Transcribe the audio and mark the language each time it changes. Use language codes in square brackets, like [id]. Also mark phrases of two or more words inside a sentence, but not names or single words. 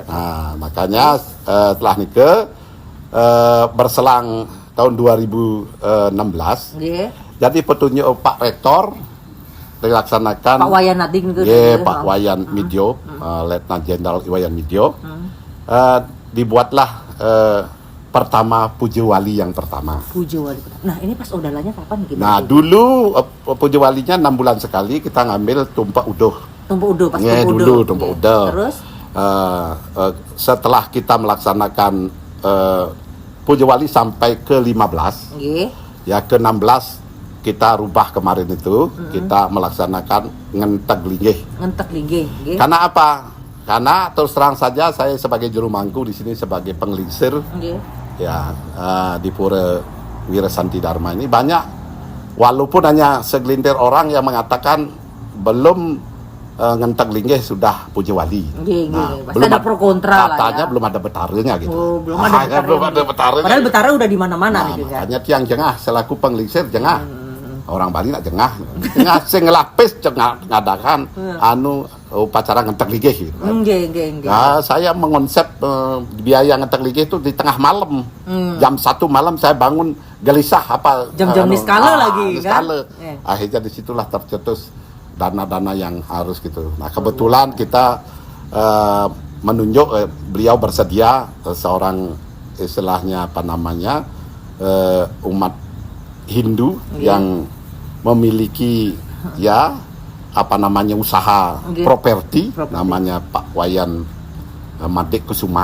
[id] Nah, makanya setelah nikah berselang tahun 2016, jadi petunjuk Pak Rektor dilaksanakan. Pak Wayan Nading itu. Pak Wayan Midjo, Letnan Jenderal Wayan Midjo, dibuatlah pertama Puja Wali yang pertama. Puja Wali. Nah, ini pas odalanya kapan gitu? Nah, dulu Puja Walinya 6 bulan sekali kita ngambil tumpak uduh. Tumpak uduh pas tumpak uduh. Terus setelah kita melaksanakan Puja Wali sampai ke 15. Ya, ke 16 kita rubah kemarin itu, kita melaksanakan ngentek linggih. Karena apa? Karena terus terang saja saya sebagai juru mangku di sini sebagai penglingsir ya di Pura Wira Santi Dharma ini banyak, walaupun hanya segelintir orang yang mengatakan belum ngentek linggih sudah Puja Wali. Belum ada pro kontra katanya lah ya. Belum ada betaranya gitu. Belum ada betaranya. Padahal betaranya udah di mana-mana nih. Makanya tiang jengah selaku penglingsir jengah. Orang Bali [ban] nak jengah sing ngelapis [id] ngadakan upacara ngentek ligih gitu. Nah, saya mengonsep biaya ngentek ligih itu di tengah malam. Jam 1 malam saya bangun gelisah apa jam-jam niskala lagi kan. Akhirnya disitulah tercetus dana-dana yang harus gitu. Nah, kebetulan kita menunjuk beliau bersedia seorang istilahnya apa namanya umat Hindu yang memiliki ya apa namanya usaha properti namanya Pak Wayan Madik Kusuma.